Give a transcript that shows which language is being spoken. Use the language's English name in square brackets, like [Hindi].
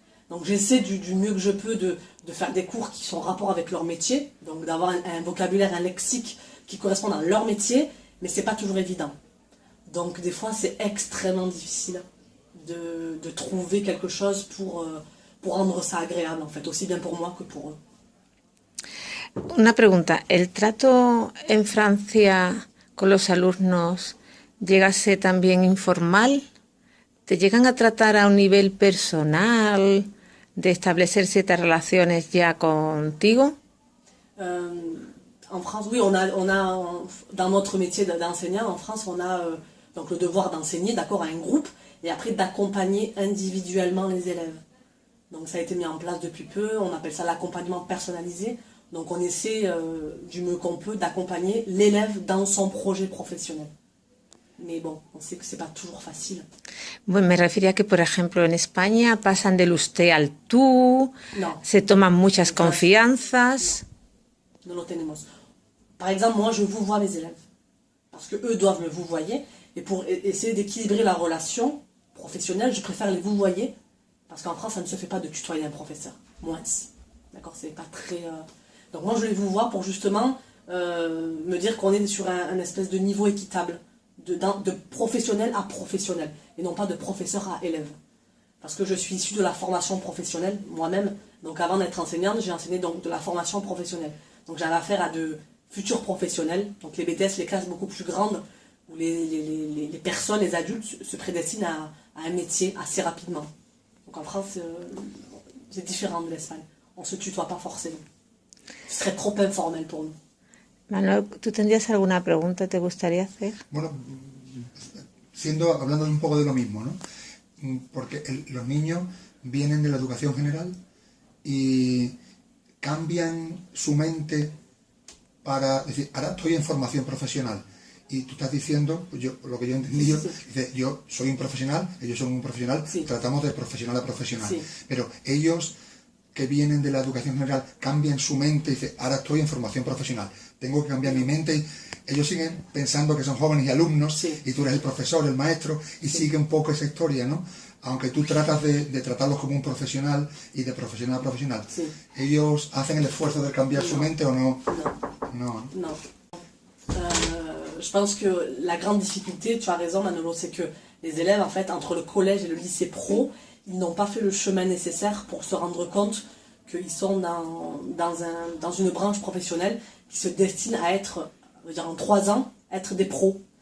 [French] Donc j'essaie du mieux que je peux de faire des cours qui sont en rapport avec leur métier, donc d'avoir un vocabulaire, un lexique qui correspond à leur métier, mais c'est pas toujours évident. Donc des fois c'est extrêmement difficile de trouver quelque chose pour rendre ça agréable en fait, aussi bien pour moi que pour eux. [Spanish] Una pregunta, ¿el trato en Francia con los alumnos llega a ser también informal? ¿Te llegan a tratar a un nivel personal, de establecer ciertas relaciones ya contigo? [French] En France, oui, on a dans notre métier d'enseignant, en France, on a donc le devoir d'enseigner, d'accord, à un groupe, et après d'accompagner individuellement les élèves. Donc ça a été mis en place depuis peu, on appelle ça l'accompagnement personnalisé. Donc on essaie du mieux qu'on peut d'accompagner l'élève dans son projet professionnel. Mais bon, on sait que c'est pas toujours facile. [Spanish] Bueno, me refería a que, por ejemplo, en España pasan del usted al tú, No. se toman muchas confianzas. No lo tenemos. [French] Par exemple, moi je vous vois mes élèves, parce que eux doivent me vouvoyer, et pour essayer d'équilibrer la relation professionnelle, je préfère les vouvoyer, parce qu'en France ça ne se fait pas de tutoyer un professeur, moins. D'accord, c'est pas très... Donc moi je les vouvoie pour justement me dire qu'on est sur un espèce de niveau équitable. de professionnel à professionnel, et non pas de professeur à élève. Parce que je suis issue de la formation professionnelle moi-même, donc avant d'être enseignante, j'ai enseigné donc de la formation professionnelle. Donc j'avais affaire à de futurs professionnels, donc les BTS, les classes beaucoup plus grandes, où les personnes, les adultes se prédestinent à un métier assez rapidement. Donc en France, c'est différent de l'Espagne. On ne se tutoie pas forcément. Ce serait trop informel pour nous. [Spanish] Manuel, ¿tú tendrías alguna pregunta que te gustaría hacer? Bueno, hablando un poco de lo mismo, ¿no? Porque los niños vienen de la educación general y cambian su mente para decir, ahora estoy en formación profesional. Y tú estás diciendo, pues lo que yo he entendido, dice, yo soy un profesional, ellos son un profesional, tratamos de profesional a profesional. Pero ellos que vienen de la educación general cambian su mente y dicen, ahora estoy en formación profesional, tengo que cambiar mi mente. Y ellos siguen pensando que son jóvenes y alumnos, y tú eres el profesor, el maestro, y sigue un poco esa historia, ¿no? Aunque tú tratas de tratarlos como un profesional y de profesional a profesional. ¿Ellos hacen el esfuerzo de cambiar su mente o no? [French] Non. Je pense que la grande difficulté, tu as raison Manolo, c'est que les élèves, en fait, entre le collège et le lycée pro, ils n'ont pas fait le chemin nécessaire pour se rendre compte qu'ils sont dans une branche professionnelle qui se destine à être, on va dire en 3 ans, être des pros.